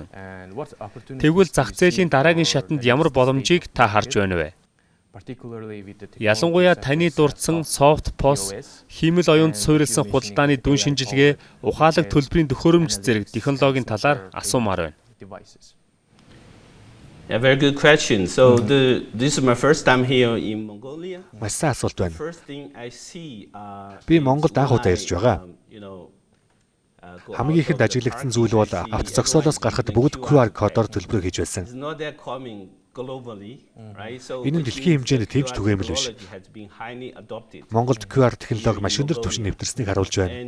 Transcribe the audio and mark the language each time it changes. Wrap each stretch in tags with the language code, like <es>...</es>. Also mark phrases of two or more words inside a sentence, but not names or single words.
<mn>Тэгвэл зах зээлийн дараагийн шатанд ямар боломжийг та харж байна вэ? Ялангуяа таны дурдсан</mn> <en>soft POS,</en> <mn>хиймэл оюунд суурилсан худалдааны дүн шинжилгээ, ухаалаг төлбөрийн төхөөрөмж зэрэг технологийн талаар асуумаар байна.</mn> <en>A very good question. So this is my first time here in Mongolia.</en> <mn>Маш сайн асуулт байна.</mn> <en>First thing I see</en> <mn>Би Монголд анх удаа ирж байгаа. Хамгийн ихэнд ажиглагдсан зүйл бол авто зогсоолоос гарахад бүгд QR кодоор төлбөрөө хийж байсан. Энэ нь дэлхийн хэмжээнд тэмч түгээмэл биш. Монголд QR технологи маш өндөр түвшинд нэвтэрснийг харуулж байна.</mn>